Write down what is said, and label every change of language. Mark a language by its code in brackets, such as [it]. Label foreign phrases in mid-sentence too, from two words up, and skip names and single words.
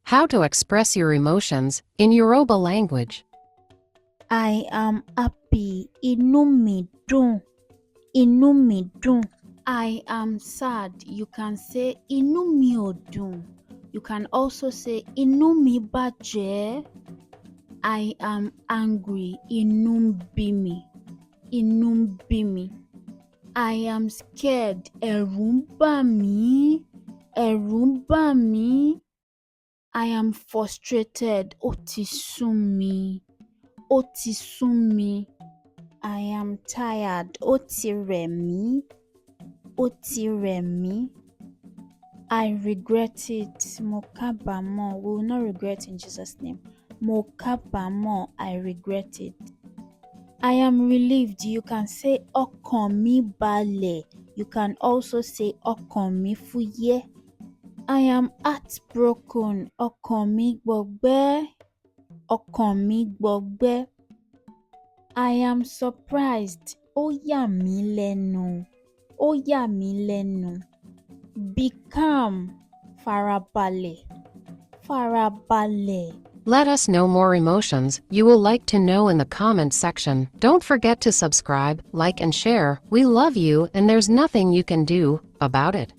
[en] How to express your emotions in Yoruba language. I am happy. [yo] Inú mi dùn. Inú mi dùn. [en] I am sad. You can say [yo] inú mi ò dùn. [en] You can also say [yo] inú mi bàjẹ́. [en] I am angry. [yo] Inú ń bí mi. Inú ń bí mi. [en] I am scared. [yo] Ẹ̀rù ń bà mí. Ẹ̀rù ń bà mí. [en] I am frustrated. [yo] Ó ti sú mi. Ó ti sú mi. [en] I am tired. [yo] Ó ti rẹ̀ mí. Ó ti rẹ̀ mí. [en] I regret it. [yo] Mo kábàámọ̀. [en] We will not regret in Jesus' name. [yo] Mo kábàámọ̀. [en] I regret it. I am relieved. You can say [yo] ọkàn mi balẹ̀. [en] You can also say [yo] ọkàn mi fúyẹ́. [en] I am heartbroken. [yo] Ọkàn mi gbọgbẹ́. Ọkàn mi gbọgbẹ́. [en] I am surprised. [yo] Ó yà mí lẹ́nu. Ó yà mí lẹ́nu. [en] Be calm. [yo] Farabalẹ̀. Farabalẹ̀. [en] Let us know more emotions you will like to know in the comments section. Don't forget to subscribe, like, and share. We love you, and there's nothing you can do about it.